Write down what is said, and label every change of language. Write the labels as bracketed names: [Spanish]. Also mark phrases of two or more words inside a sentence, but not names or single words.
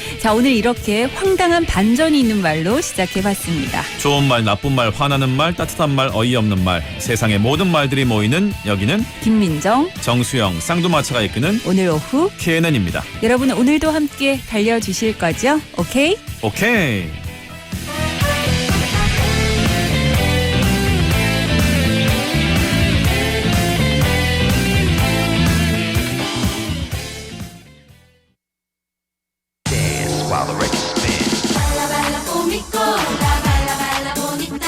[Korean] 자, 오늘 이렇게 황당한 반전이 있는 말로 시작해봤습니다. 좋은 말, 나쁜 말, 화나는 말, 따뜻한 말, 어이없는 말, 세상의 모든 말들이 모이는 여기는 김민정, 정수영, 쌍두마차가 이끄는 오늘 오후 KNN입니다. 여러분 오늘도 함께 달려주실 거죠? 오케이? 오케이. [Spanish] Baila, baila con mi cola, baila, baila bonita.